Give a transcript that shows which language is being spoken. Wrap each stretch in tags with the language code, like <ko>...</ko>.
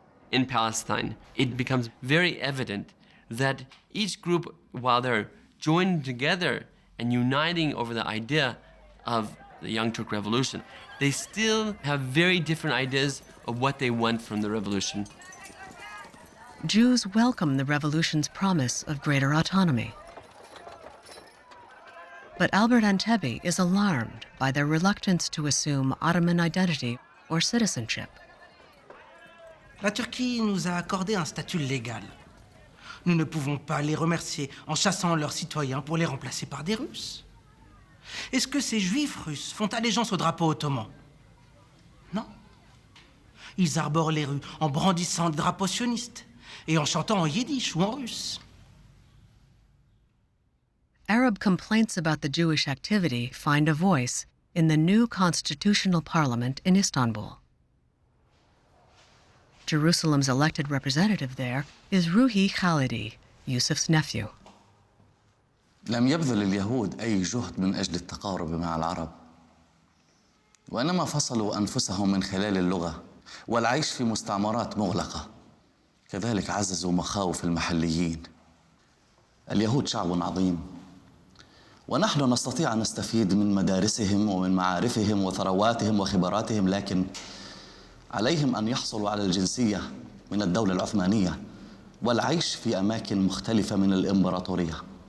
<en>In Palestine, it becomes very evident that each group, while they're joined together and uniting over the idea of the Young Turk Revolution, they still have very different ideas of what they want from the revolution. Jews welcome the revolution's promise of greater autonomy. But Albert Antebi is alarmed by their reluctance to assume Ottoman identity or citizenship.</en> <fr>La Turquie nous a accordé un statut légal. Nous ne pouvons pas les remercier en chassant leurs citoyens pour les remplacer par des Russes. Est-ce que ces Juifs russes font allégeance au drapeau ottoman? Non. Ils arborent les rues en brandissant le drapeau sioniste et en chantant en yiddish ou en russe.</fr> <en>Arab complaints about the Jewish activity find a voice in the new constitutional parliament in Istanbul. Jerusalem's elected representative there is Ruhi Khalidi, Yusuf's nephew.</en> <ar>لم يبذل اليهود أي جهد من أجل التقارب مع العرب، وإنما فصلوا أنفسهم من خلال اللغة والعيش في مستعمرات مغلقة. كذلك عززوا مخاوف المحليين. اليهود شعب عظيم، ونحن نستطيع أن نستفيد من مدارسهم ومن معارفهم وثرواتهم وخبراتهم، لكن عليهم أن يحصلوا على الجنسية من الدولة العثمانية والعيش في أماكن مختلفة من الإمبراطورية.</ar>